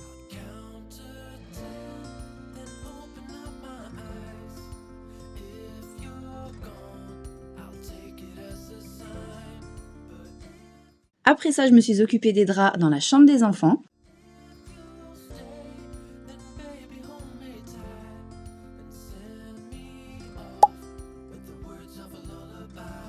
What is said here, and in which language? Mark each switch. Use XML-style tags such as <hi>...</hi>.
<en>Count to 10, then open up my eyes. If you're gone, I'll take it as a sign. But</en> <fr>Après ça, je me suis occupée des draps dans la chambre des enfants.</fr> <en>if you stay, then baby hold me tight and send me off with the words of a lullaby.</en>